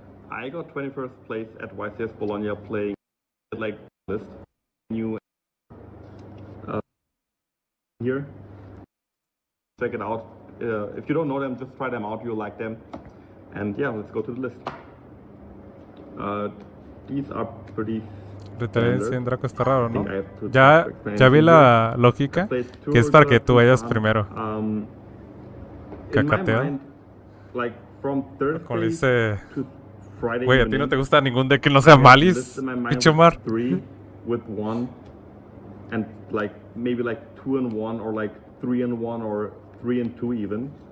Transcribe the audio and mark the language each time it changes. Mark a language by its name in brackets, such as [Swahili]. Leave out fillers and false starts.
[English] I got 21st place at YCS Bologna playing like list new here. Check it out. If you don't know them, just try them out. You'll like them. And yeah, let's go to the list. These are pretty. [Spanish] Referencia en Draco está raro, ¿no? Ya vi la lógica, que es para que tú vayas primero. Cacateo. Como le dice... Güey, a ti no te gusta ningún deck que no sea Malice, Pichomar. [English] With one and like maybe like 2-1 or like 3-1 or 3-2 even.